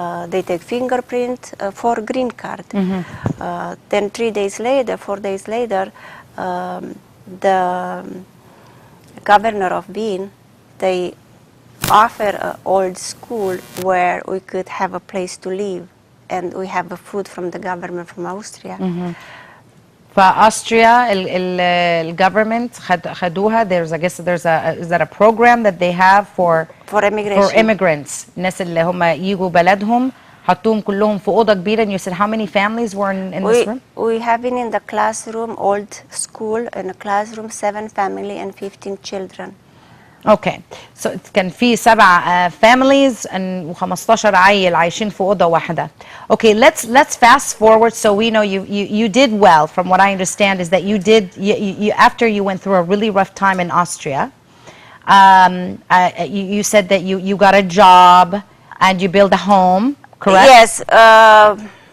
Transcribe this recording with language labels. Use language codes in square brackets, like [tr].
[en] They take fingerprint for green card. Then 4 days later, the governor of Wien, they offer an old school where we could have a place to live, and we have a food from the government from Austria. [ar] فأستريا الgovernment خدوها. [en] Is that a program that they have for immigrants? [ar] الناس اللي هم يجوا بلدهم حطوهم كلهم في أوضة كبيرة. [en] And you said how many families were in this room? We have been in the classroom, old school, in a classroom, 7 family and 15 children. [ar] Okay, so كان في 7 families and 15 عيل عايشين في أوضة واحدة. [en] Okay, let's fast forward so we know you did well. From what I understand is that you did after you went through a really rough time in Austria. You said that you got a job and you built a home, correct? Yes.